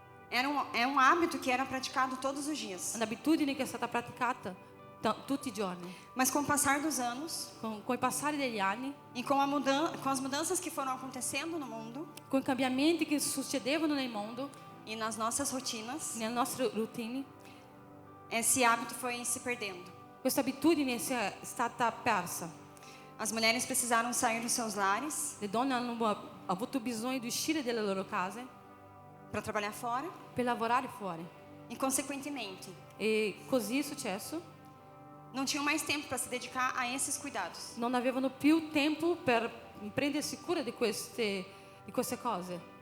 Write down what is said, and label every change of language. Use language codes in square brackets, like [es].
[pt] É um hábito que era praticado todos os dias. [it] Un'abitudine che è stata praticata tutti i giorni. [pt] Mas com o passar dos anos [it] Con il passare degli anni, [pt] e com as mudanças que foram acontecendo no mundo [it] con i cambiamenti che succedevano nel mondo, [pt] e nas nossas rotinas, [it] nelle nostre routine, [pt] esse hábito foi se perdendo. [it] questa abitudine è stata persa. [pt] As mulheres precisaram sair dos seus lares [it] Le donne hanno avuto bisogno di uscire dalle loro case [pt] para trabalhar fora [it] per lavorare fuori. [pt] e, consequentemente, [it] E così è successo. [pt] não tinham mais tempo para se dedicar a esses cuidados. [it] Non avevano più tempo per prendersi cura di queste cose.